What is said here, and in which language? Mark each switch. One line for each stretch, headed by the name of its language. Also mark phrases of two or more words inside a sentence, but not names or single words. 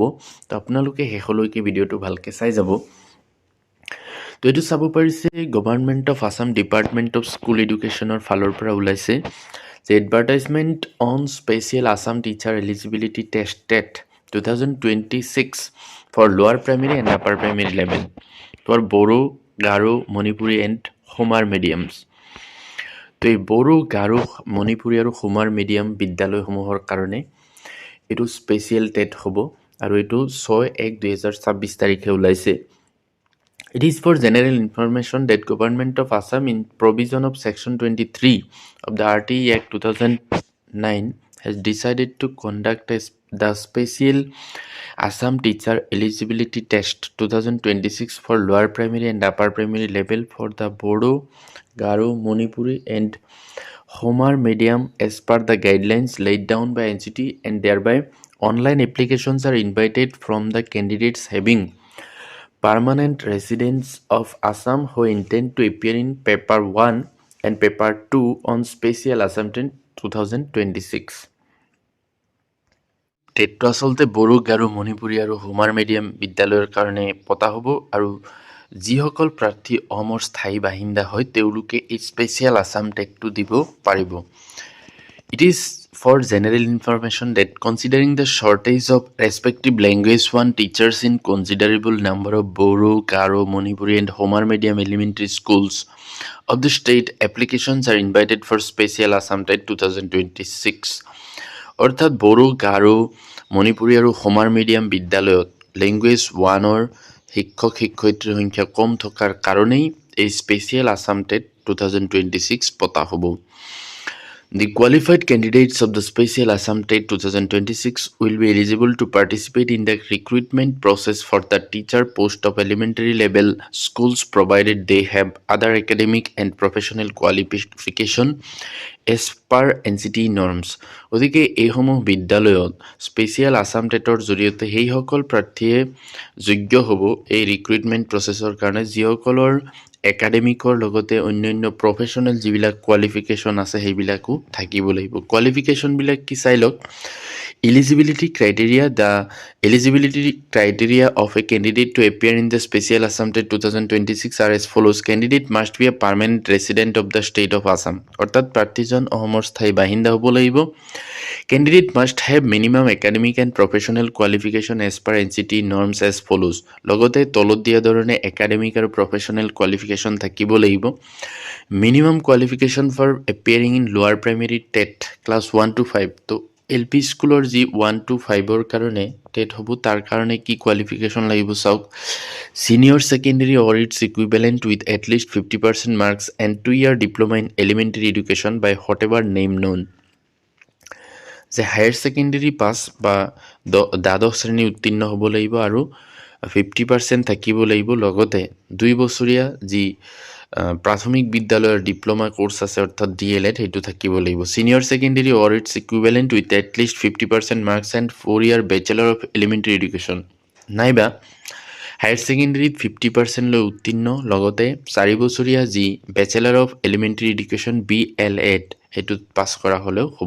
Assamese: তো আপোনালোকে শেষলৈকে ভিডিঅ'টো ভালকৈ চাই যাব। তো এইটো চাব পাৰিছে
English: Government of Assam Department of School Educationৰ
Assamese: ফালৰ পৰা ওলাইছে যে
English: Advertisement on Special Assam Teacher Eligibility Test TET 2026 for Lower Primary and Upper Primary Level for Bodo, Garo, Manipuri and Homar Mediums.
Assamese: তো এই বড়ো, গাৰো, মণিপুৰী আৰু হোমাৰ মিডিয়াম বিদ্যালয়সমূহৰ কাৰণে এইটো
English: special TET
Assamese: হ'ব আৰু এইটো 6/1/2026 তাৰিখে ওলাইছে।
English: It is for general information that Government of Assam in provision of Section 23 of the RTE Act 2009 has decided to conduct the Special Assam Teacher Eligibility Test 2026 for lower primary and upper primary level for the Bodo, Garo, Manipuri and Homar medium as per the guidelines laid down by NCT, and thereby online applications are invited from the candidates having permanent residents of Assam who intend to appear in Paper 1 and Paper 2 on Special Assam Tent 2026.
Assamese: টেটটো আচলতে বড়ো, গাৰো, মণিপুৰী আৰু হোমাৰ মিডিয়াম বিদ্যালয়ৰ কাৰণে পতা হ'ব আৰু যিসকল প্ৰাৰ্থী অসমৰ স্থায়ী বাসিন্দা হয় তেওঁলোকে এই স্পেচিয়েল আছাম টেটটো দিব পাৰিব।
English: It is for general information that considering the shortage of respective language 1 teachers in considerable number of Bodo, Garo, Manipuri and Homar medium elementary schools of the state, applications are invited for Special Assam TET 2026.
Assamese: অৰ্থাৎ বড়ো, গাৰো, মণিপুৰী আৰু হোমাৰ মিডিয়াম বিদ্যালয়ত লেংগুৱেজ 1ৰ শিক্ষক শিক্ষয়িত্ৰীৰ সংখ্যা কম থকাৰ কাৰণেই এই স্পেচিয়েল আছাম টেট 2026 পতা হ'ব।
English: The qualified candidates of the Special Assam TET 2026 will be eligible to participate in the recruitment process for the teacher post of elementary level schools provided they have other academic and professional qualification as per NCT norms.
Assamese: গতিকে এইসমূহ বিদ্যালয়ত স্পেচিয়েল আছাম টেটৰ জৰিয়তে সেইসকল প্ৰাৰ্থীয়ে যোগ্য হ'ব এই
English: recruitment processৰ
Assamese: কাৰণে যিসকলৰ একাডেমিকৰ লগতে অন্যান্য প্ৰফেশ্যনেল যিবিলাক কোৱালিফিকেশ্যন আছে সেইবিলাকো থাকিব লাগিব। কোৱালিফিকেশ্যনবিলাক কি চাই লওক।
English: Eligibility criteria. The eligibility criteria of a candidate to appear in the Special Assam TET 2026 are as follows. Candidate must be a permanent resident of the state of Assam.
Assamese: অর্থাৎ প্ৰাৰ্থীজন অসমৰ স্থায়ী বাসিন্দা হ'ব লাগিব।
English: Candidate must have minimum academic and professional qualification as per NCT norms as follows.
Assamese: লগতে তলত দিয়া ধৰণে একাডেমিক আৰু
English: professional qualification
Assamese: থাকিব লাগিব।
English: Minimum qualification for appearing in lower primary TET class 1 to 5.
Assamese: তো LP স্কুলৰ যি 1 to 5ৰ কাৰণে টেট হ'ব তাৰ কাৰণে কি কোৱালিফিকেশ্যন লাগিব চাওক।
English: Senior secondary or its equivalent with at least 50% marks and 2-year diploma in elementary education by whatever name known.
Assamese: যে
English: higher secondary pass
Assamese: বা দ্বাদশ শ্ৰেণী উত্তীৰ্ণ হ'ব লাগিব আৰু 50% থাকিব লাগিব। লগতে 2 বছৰীয়া যি প্ৰাথমিক বিদ্যালয়ৰ
English: diploma course
Assamese: আছে অৰ্থাৎ DLED সেইটো থাকিব লাগিব।
English: Senior secondary or its equivalent with at least 50% marks and 4-year Bachelor of Elementary Education
Assamese: নাইবা
English: higher secondaryত
Assamese: 50% লৈ উত্তীৰ্ণ, লগতে 4 বছৰীয়া যি
English: Bachelor of Elementary Education
Assamese: BLED সেইটোত পাছ কৰা হ'লেও হ'ব।